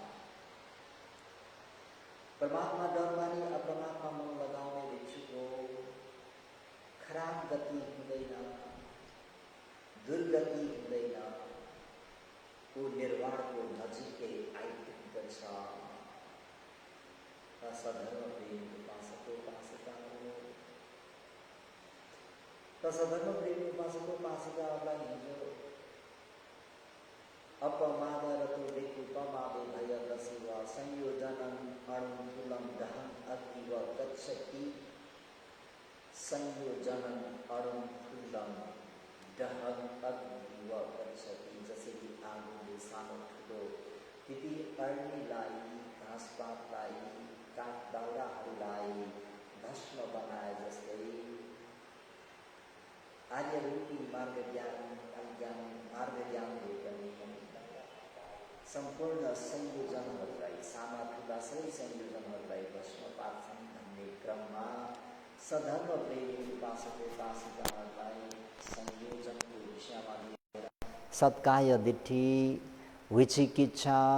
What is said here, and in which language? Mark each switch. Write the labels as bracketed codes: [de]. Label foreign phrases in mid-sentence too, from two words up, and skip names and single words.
[ne] परमात्मा डर मानी अपरमात्मा मन लगाउने भिक्षुको खराब गति हुँदैन, दुर्गति हुँदैन, को निर्वाणको नजिकै आइपुग्दछ। सधर्म प्रेमी उपासक उपासिकाहरू सधर्म प्रेमी उपासक उपासिकाहरूलाई हिजो [pi] अपमादरतो भिक्षु पमादे भय दशिवा संयोजनं अणुमूलं दहन अग्निव गच्छति। संयोजनं अणुमूलं दहन अग्निव गच्छति। [ne] जसरी आगोले सानो ठुलो तिती अग्निलाई घाँसपातलाई काठ दाउराहरूलाई भस्म बनाए जस्तै आर्यरूपी मार्ग ज्ञानले पनि सम्पूर्ण संयोजनहरूलाई साना ठुला सबै संयोजनहरूलाई भस्म पार्छन् भन्ने क्रममा सधर्म प्रेमी उपासक उपासिकाहरूलाई संयोजनको विषयमा लिएर [pi] सत्काय दिट्ठी विचिकित्सा